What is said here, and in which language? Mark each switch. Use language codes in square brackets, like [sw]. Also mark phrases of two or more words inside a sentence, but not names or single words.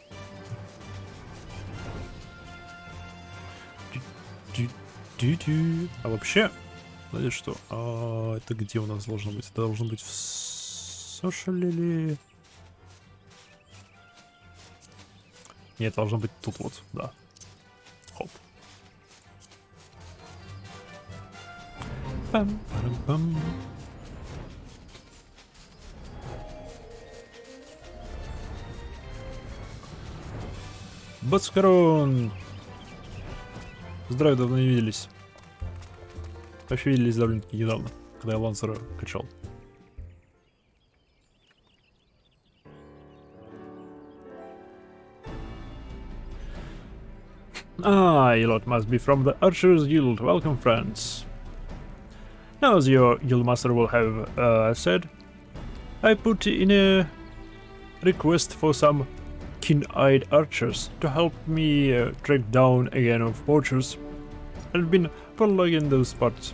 [ru] А вообще, знаете что? Это где у нас должно быть? Это должно быть в Social или... Нет, должно быть тут вот, да. Хоп. Пам-пам-пам. Баскарон! Здравия, давно не виделись. Вообще виделись довольно-таки недавно, когда я Лансера качал. [en] You lot must be from the Archers Guild. Welcome, friends. Now, as your guildmaster will have said, I put in a request for some keen-eyed archers to help me track down a gang of poachers that have been prolonging those parts.